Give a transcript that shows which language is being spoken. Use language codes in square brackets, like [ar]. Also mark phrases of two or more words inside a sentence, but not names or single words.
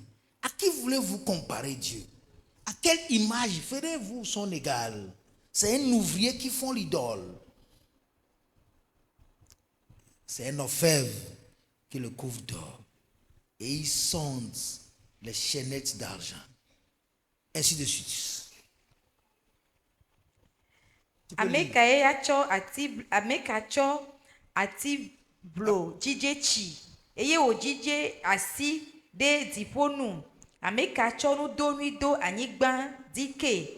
[fr] À qui voulez-vous comparer Dieu? À quelle image ferez-vous son égal? C'est un ouvrier qui font l'idole. C'est un orfèvre qui le couvre d'or. Et il sonde les chaînettes d'argent. Ainsi de suite. [ee] Ameka tsɔ ati blo dzidze tsi eye wòdzidze asi ɖe dziƒo nu. Ameka tsɔ nudonui do anyigba dike.